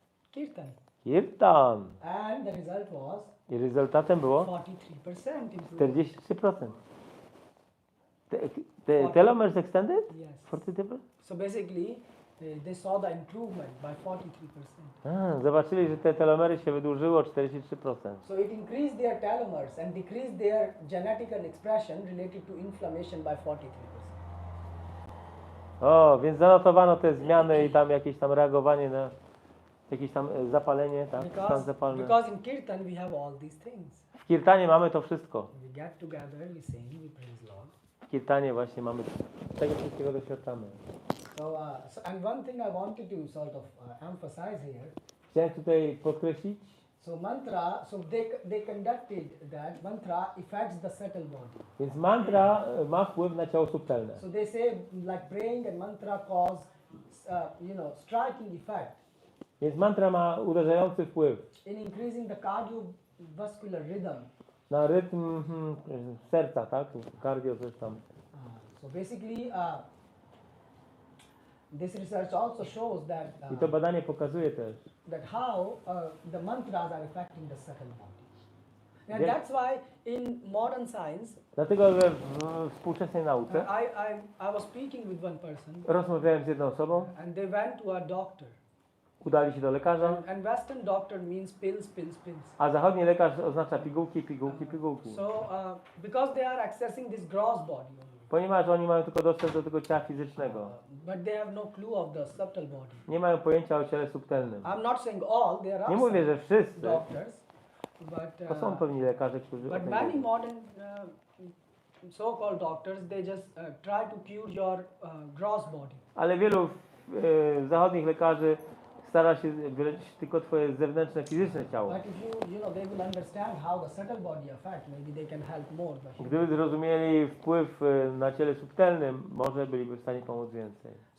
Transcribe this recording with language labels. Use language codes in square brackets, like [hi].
[en] kirtan, [pl] kirtan. [en] and the result was [pl] I rezultatem było [en] 43% improvement. [pl] 43%. [en] The telomeres extended? Yes. 43%? So basically, they saw the improvement by 43%. [pl] Zobaczyli, że te telomery się wydłużyło o 43%. [en] So it increased their telomeres and decreased their genetic and expression related to inflammation by 43%. [pl] O, więc zanotowano te zmiany i tam jakieś tam reagowanie na jakieś tam zapalenie, tak? Stan zapalny. [en] Because in kirtan we have all these things. [pl] W kirtanie mamy to wszystko. [en] We get together, we sing, we praise Lord. [pl] W kirtanie właśnie mamy tego wszystkiego doświadczamy. [en] And one thing I wanted to sort of emphasize here. [pl] Chciałem tutaj podkreślić, [en] So mantra, so they conducted that mantra affects the subtle body. [pl] więc mantra ma wpływ na ciało subtelne. [en] So they say like praying and mantra cause, striking effect [pl] Więc mantra ma uderzający wpływ [en] in increasing the cardiovascular rhythm. [pl] na rytm serca, tak? [en] Cardio [pl] coś tam. [en] So basically, this research also shows that [pl] I to badanie pokazuje też, [en] that how the mantras are affecting the subtle body. And Yeah. that's why in modern science, [pl] dlatego że w współczesnej nauce [en] I was speaking with one person, [pl] rozmawiałem z jedną osobą, [en] and they went to a doctor. [pl] udali się do lekarza, [en] And Western doctor means pills, pills, pills. [pl] a zachodni lekarz oznacza pigułki, pigułki, pigułki. [en] So because they are accessing this gross body only, [pl] Ponieważ oni mają tylko dostęp do tego ciała fizycznego. [en] but they have no clue of the subtle body. [pl] Nie mają pojęcia o ciele subtelnym. [en] I'm not saying all, there are [pl] Nie mówię, że [en] some [pl] wszyscy, [en] doctors, but [pl] to są pewni lekarze, którzy o [en] but [pl] tym [en] many [pl] wiedzą. [en] modern so-called doctors, they just try to cure your gross body. [pl] Ale wielu zachodnich lekarzy stara się wyleczyć tylko twoje zewnętrzne, fizyczne ciało. [en] But if they will understand how the subtle body affect, maybe they can help more. But [pl] Gdyby zrozumieli wpływ na ciele subtelnym, może byliby w stanie pomóc więcej.